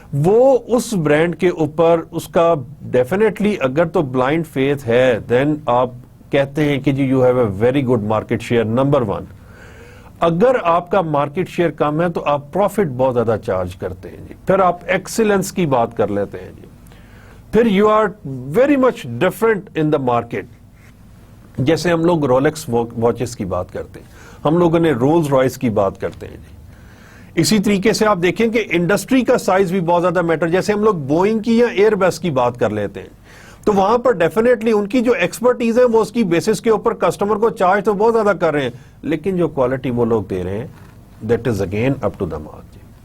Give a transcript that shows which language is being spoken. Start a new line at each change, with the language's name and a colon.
Urdu: وہ اس برانڈ کے اوپر اس کا ڈیفینیٹلی اگر تو بلائنڈ فیتھ ہے دین آپ کہتے ہیں کہ جی
English: you have a very good market share,
Urdu: number 1. اگر آپ کا مارکیٹ شیئر کم ہے تو آپ پروفٹ بہت زیادہ چارج کرتے ہیں جی. پھر آپ ایکسیلنس کی بات کر لیتے ہیں جی.
English: پھر you are very much different in the market.
Urdu: جیسے ہم لوگ رولیکس واچز کی بات کرتے ہیں, ہم لوگوں نے رولز رائس کی بات کرتے ہیں جی. اسی طریقے سے آپ دیکھیں کہ انڈسٹری کا سائز بھی بہت زیادہ میٹر. جیسے ہم لوگ بوئنگ کی یا ایئر بس کی بات کر لیتے ہیں تو وہاں پر ڈیفینیٹلی ان کی جو ایکسپرٹیز ہے وہ اس کی بیسس کے اوپر کسٹمر کو چارج تو بہت زیادہ کر رہے ہیں, لیکن جو کوالٹی وہ لوگ دے رہے ہیں
English: That is again up to the mark.